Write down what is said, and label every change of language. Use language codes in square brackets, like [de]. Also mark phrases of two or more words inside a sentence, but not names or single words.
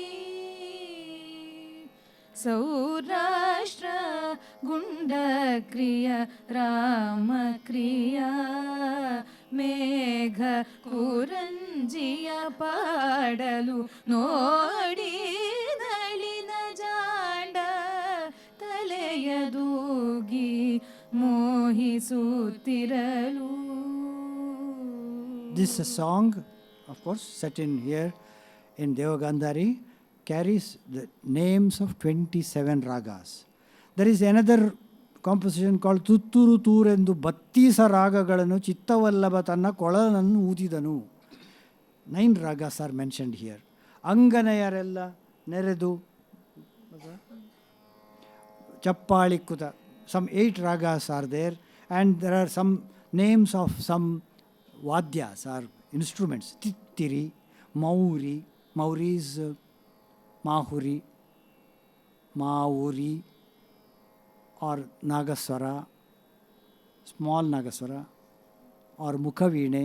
[kn] ಸೌರಾಷ್ಟ್ರ ಗುಂಡಕ್ರಿಯ ರಾಮಕ್ರಿಯ ಮೇಘ ಕುರಂಜಿಯ ಪಾಡಲು ನೋಡಿ ನಳಿನ ಜಾಂಡ ತಲೆಯದೂಗಿ ಮೋಹಿಸುತ್ತಿರಲು. [en] This song, of course, set in here in Devagandhari, carries the names of 27 ragas. There is another composition called Tutturu Toorendu [kn] ಬತ್ತೀಸ ರಾಗಗಳನ್ನು ಚಿತ್ತವಲ್ಲಭ ತನ್ನ ಕೊಳಲನ್ನು ಊದಿದನು. [en] 9 ragas are mentioned here. [kn] ಅಂಗನೆಯರೆಲ್ಲ ನೆರೆದು ಚಪ್ಪಾಳಿ ಕುತ. [en] Some 8 ragas are there, and there are some names of some vadyas or instruments. Tittiri, Mauri. Mauri is Mahuri, Mauri, or Nagaswara, small Nagaswara, or Mukhavine.